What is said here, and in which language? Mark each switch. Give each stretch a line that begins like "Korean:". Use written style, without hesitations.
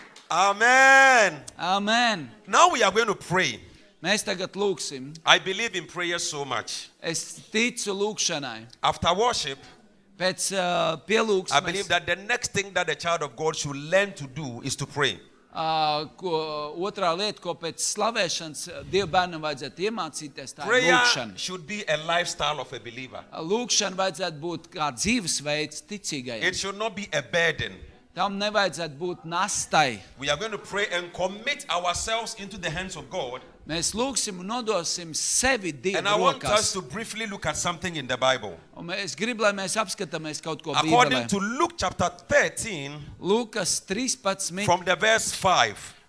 English: Amen. Amen. Now we are going to pray.
Latvian: Mēs tagad lūksim.
English: I believe in prayer so much.
Latvian: Es ticu lūkšanai.
English: After worship,
Latvian: Pēc
English: I believe
Latvian: pielūgsmes,
English: that the next thing that a child of God should learn to do is to pray.
Latvian: otrā lieta, ko pēc slavēšanas Dieva bērnam vajadzētu iemācīties, tā ir
English: Prayer
Latvian: lūkšana.
English: should be a lifestyle of a believer.
Latvian: Lūkšana vajadzētu būt kā dzīvesveids ticīgajam.
English: It should not be a burden.
Latvian: Tam nevajadzētu būt nastai.
English: We are going to pray and commit ourselves into the hands of God.
Latvian: Mēs lūksim un nodosim sevi Dieva
English: And I want us
Latvian: rokās.
English: to briefly look at something in the Bible.
Latvian: Un es gribu, lai mēs apskatāmies kaut ko
English: According
Latvian: Bībelē.
English: to Luke chapter 13,
Latvian: Lūkas 13,
English: from the verse 5,